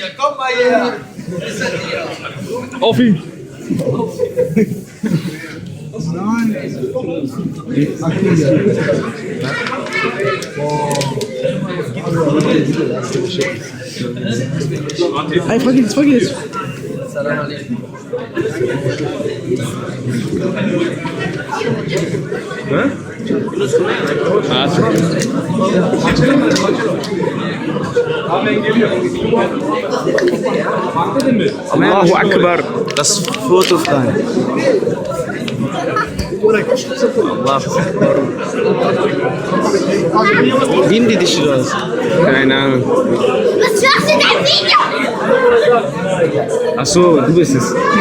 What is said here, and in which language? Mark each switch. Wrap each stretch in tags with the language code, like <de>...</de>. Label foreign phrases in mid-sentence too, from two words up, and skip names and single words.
<de>Komm mal her! Wo ist er hier? Auf ihn! Hey, folge jetzt.</de> <ar>سلام عليكم. الله أكبر.</ar> <de>Das Foto frei. Wie nehmen die dich raus? Keine Ahnung. Was machst du in deinem Video? Achso, du bist es.</de>